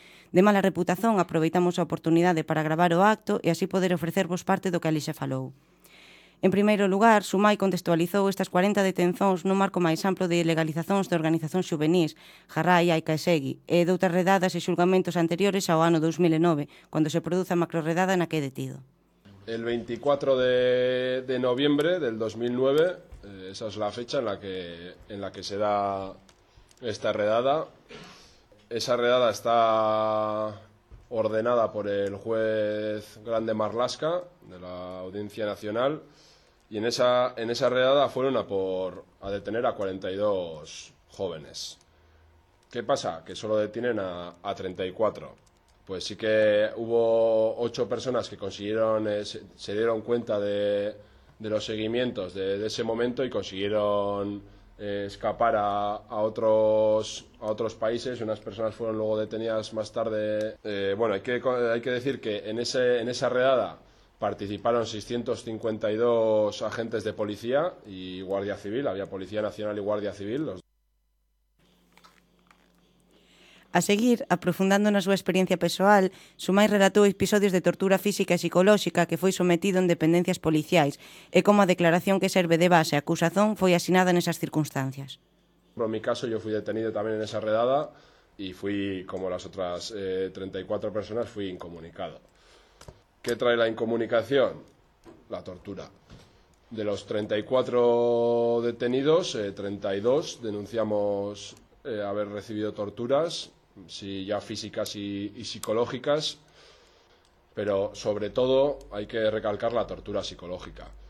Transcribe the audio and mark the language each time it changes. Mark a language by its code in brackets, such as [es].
[gl] De mala reputación, aproveitamos a oportunidade para gravar o acto e así poder ofrecervos parte do que ali se falou. En primeiro lugar, Sumai contextualizou estas 40 detencións nun marco máis amplo de ilegalizacións de organizacións xuvenís, Jarrai, Aica e Segui, e doutras redadas e xulgamentos anteriores ao ano 2009, cando se produza a macroredada na que é detido. [es] El 24 de noviembre del 2009, esa es la fecha en la que se da esta redada. Esa redada está ordenada por el juez Grande Marlaska de la Audiencia Nacional. Y en esa redada fueron a detener a 42 jóvenes. ¿Qué pasa? Que solo detienen a 34. Pues sí que hubo 8 personas que consiguieron se dieron cuenta de los seguimientos de ese momento y consiguieron escapar a otros países. Unas personas fueron luego detenidas más tarde. Bueno, hay que decir que en esa redada participaron 652 agentes de policía y guardia civil, había policía nacional y guardia civil. [gl] A seguir, aprofundando na súa experiencia persoal, Sumai relatou episodios de tortura física e psicolóxica que foi sometido en dependencias policiais e como a declaración que serve de base a acusación foi asinada nesas circunstancias. [es] En mi caso, yo fui detenido tamén en esa redada y fui, como las otras 34 personas, fui incomunicado. ¿Qué trae la incomunicación? La tortura. De los 34 detenidos, 32 denunciamos haber recibido torturas, sí, ya físicas y psicológicas, pero sobre todo hay que recalcar la tortura psicológica.